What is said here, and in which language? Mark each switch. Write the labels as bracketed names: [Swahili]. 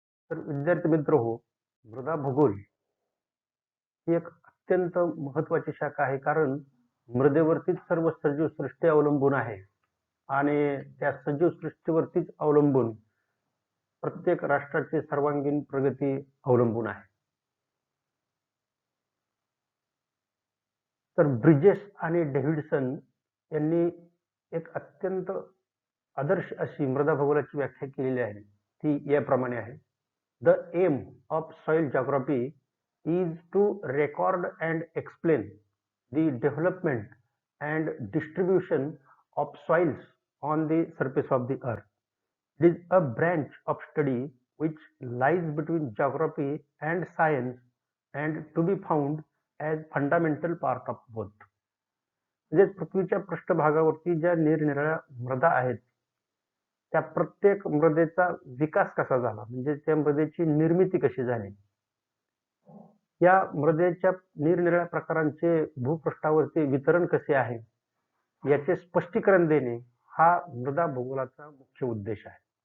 [Marathi] तर विद्यार्थी मित्र हो, मृदा भूगोल ही एक अत्यंत महत्त्वाची शाखा आहे, कारण मृदेवरतीच सर्व सजीव सृष्टी अवलंबून आहे आणि त्या सजीव सृष्टीवरतीच अवलंबून प्रत्येक राष्ट्राची सर्वांगीण प्रगती अवलंबून आहे. तर ब्रिजेस आणि डेव्हिडसन यांनी एक अत्यंत आदर्श अशी मृदा भूगोलाची व्याख्या केलेली आहे. ती याप्रमाणे आहे: [English] The aim of soil geography is to record and explain the development and distribution of soils on the surface of the earth. It is a branch of study which lies between geography and science and to be found as fundamental part of both. [Marathi] म्हणजे पृथ्वीच्या पृष्ठभागावरती ज्या निरनिराळ्या मृदा आहेत, त्या प्रत्येक मृदेचा विकास कसा झाला, म्हणजे त्या मृदेची निर्मिती कशी झाली, या मृदेच्या निरनिराळ्या प्रकारांचे भूपृष्ठावरती वितरण कसे आहे, याचे स्पष्टीकरण देणे हा मृदा भूगोलाचा मुख्य उद्देश आहे.